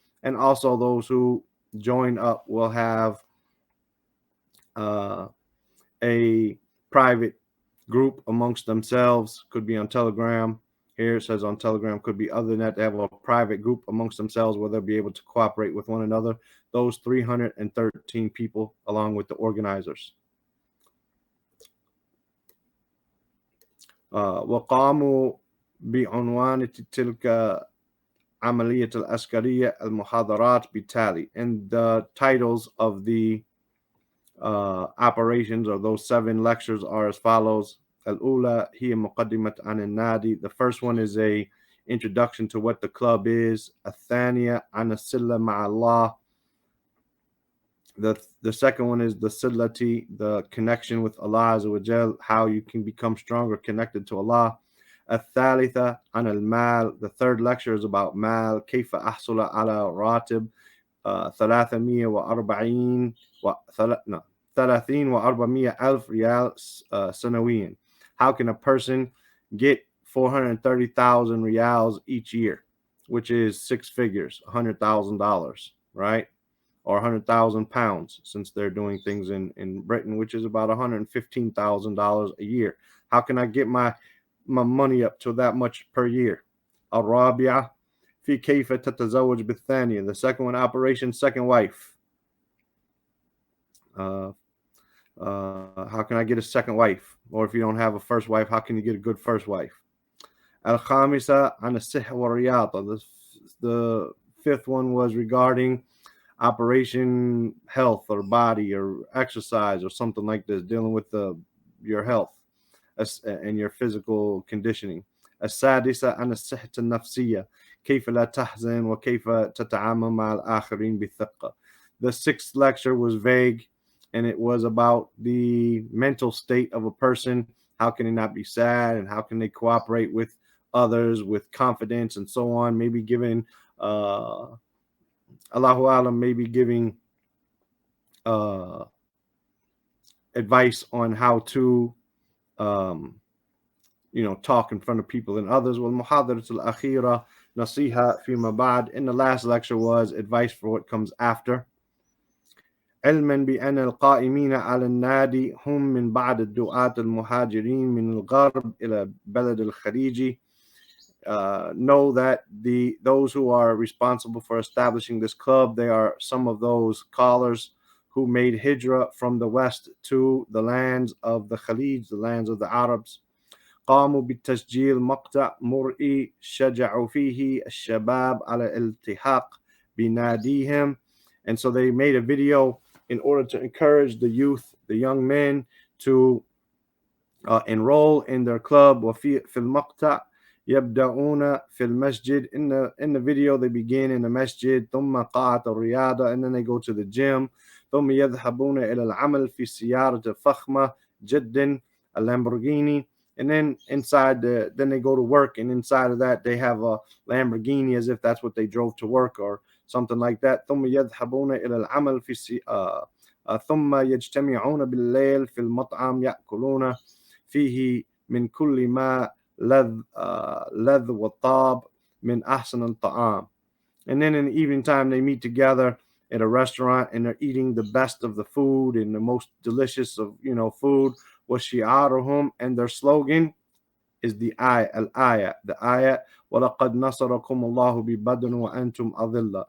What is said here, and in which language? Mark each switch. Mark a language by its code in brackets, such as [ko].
[en] And also those who join up will have a private group amongst themselves. Could be on Telegram. Here it says on Telegram, could be other than that. They have a private group amongst themselves where they'll be able to cooperate with one another. Those 313 people, along with the organizers. [ar] وقاموا بعنوان تلك عملية العسكرية المحاضرات بالتالي. [en] And the titles of the operations of those 7 lectures are as follows. [ar] الأولى هي مقدمة عن النادي. [en] The first one is a introduction to what the club is. [ar] الثانية عن الصلة مع الله. [en] The second one is the silati, the connection with Allah Azza wa Jal, how you can become stronger connected to Allah. [ar] الثالثة عن المال. [en] The third lecture is about mal. [ar] كيف أحصل على راتب 300 ألف ريال سنويا. [en] How can a person get 430,000 riyals each year, which is 6 figures, $100,000, right? Or 100,000 pounds, since they're doing things in Britain, which is about $115,000 a year. How can I get my money up to that much per year? [ar] الرابعة في كيف تتزوج بالثانية. [en] The second one, Operation Second Wife. How can I get a second wife? Or if you don't have a first wife, how can you get a good first wife? [ar] الخامسة عن الصحة والرياضة. [en] The fifth one was regarding Operation Health or body or exercise or something like this, dealing with your health and your physical conditioning. [ar] السادسة عن الصحة النفسية. كيف لا تحزن وكيف تتعامل مع الآخرين بثقة. [en] The 6th lecture was vague, and it was about the mental state of a person. How can they not be sad, and how can they cooperate with others with confidence and so on? Maybe giving Allahu Alam, maybe giving advice on how to talk in front of people and others. [ar] والمحاضرة الأخيرة نصيحة فيما بعد. [en] And the last lecture was advice for what comes after. [ar] علما بأن القائمين على النادي هم من بعض الدعاة المهاجرين من الغرب إلى بلد الخليج. [en] Know that those who are responsible for establishing this club, they are some of those scholars who made hijrah from the west to the lands of the Khalij, the lands of the Arabs. [ar] قاموا بالتسجيل مقطع مرئي شجعوا فيه الشباب على الالتحاق بناديهم. [en] And so they made a video in order to encourage the youth, the young men, to enroll in their club. [ar] وفي المقطع يبدأون في المسجد. [en] In the video they begin in the masjid, [ar] ثم قاعة الرياضة, [en] and then they go to the gym. [ar] ثم يذهبون إلى العمل في سيارة فخمة جدا, a Lamborghini. [en] And then then they go to work, and inside of that they have a Lamborghini, as if that's what they drove to work or something like that. [ar] ثم يذهبون إلى العمل في ثم يجتمعون بالليل في المطعم يأكلون فيه من كل ما لذ والطاب من أحسن الطعام. [en] And then in the evening time, they meet together at a restaurant and they're eating the best of the food and the most delicious of, food. [ar] وشعارهم, [en] and their slogan is the ayah, the ayah, [ar] وَلَقَدْ نَصَرَكُمُ اللَّهُ بِبَدْرٍ وَأَنْتُمْ أَذِلَّةٌ.